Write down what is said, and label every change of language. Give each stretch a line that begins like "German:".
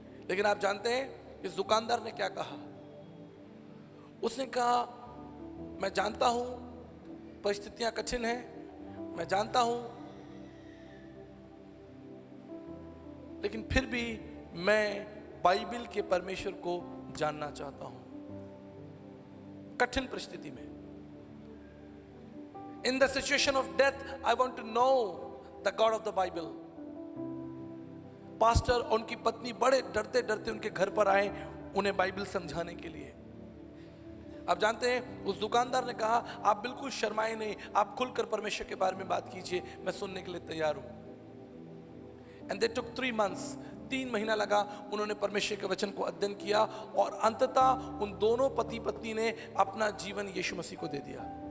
Hindi: लेकिन आप जानते हैं इस दुकानदार ने क्या कहा। उसने कहा, मैं जानता हूं परिस्थितियां कठिन हैं, मैं जानता हूं, लेकिन फिर भी मैं बाइबल के परमेश्वर को जानना चाहता हूं। कठिन परिस्थिति में,
English: in the situation of death, I want to know the God of the Bible.
Hindi: Pastor और उनकी पत्नी बड़े डरते डरते उनके घर पर आए उन्हें बाइबल समझाने के लिए। आप जानते हैं उस दुकानदार ने कहा, आप बिल्कुल शर्माए नहीं, आप खुलकर परमेश्वर के बारे में बात कीजिए, मैं सुनने के लिए तैयार हूं।
English: And they took 3 months,
Hindi: 3 महीना लगा, उन्होंने परमेश्वर के वचन को अध्ययन किया और अंततः उन दोनों पति पत्नी ने अपना जीवन यीशु मसीह को दे दिया।